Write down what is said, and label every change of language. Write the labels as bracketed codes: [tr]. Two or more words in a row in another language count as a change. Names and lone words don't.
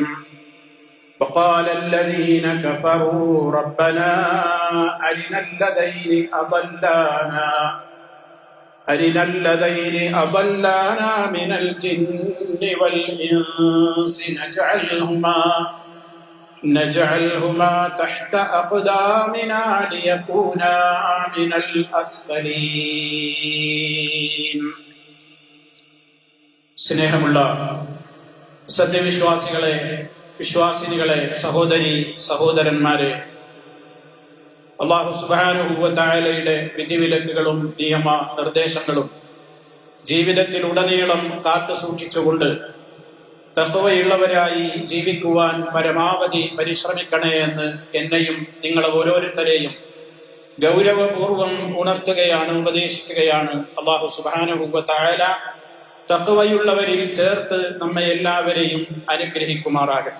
[ar] وقال الذين كفروا ربنا أرنا الذين أضلانا من الجن والإنس نجعلهما تحت أقدامنا ليكونا من الأسفلين. [ml] സ്നേഹമുള്ള സത്യവിശ്വാസികളെ, വിശ്വാസിനികളെ, സഹോദരി സഹോദരന്മാരെ, [ar] الله سبحانه و [ml] തആലയുടെ വിധിവിലക്കുകളും നിയമ നിർദ്ദേശങ്ങളും ജീവിതത്തിലുടനീളം കാത്തു സൂക്ഷിച്ചുകൊണ്ട് തഖ്വയുള്ളവരായി ജീവിക്കുവാൻ പരമാവധി പരിശ്രമിക്കണേ എന്ന് എന്നെയും നിങ്ങളെ ഓരോരുത്തരെയും ഗൗരവപൂർവം ഉണർത്തുകയാണ്, ഉപദേശിക്കുകയാണ് [ar] الله سبحانه و تعالى [ml] തഖ്വയുള്ളവരിൽ ചേർത്ത് നമ്മെ എല്ലാവരെയും അനുഗ്രഹിക്കുമാറാകട്ടെ.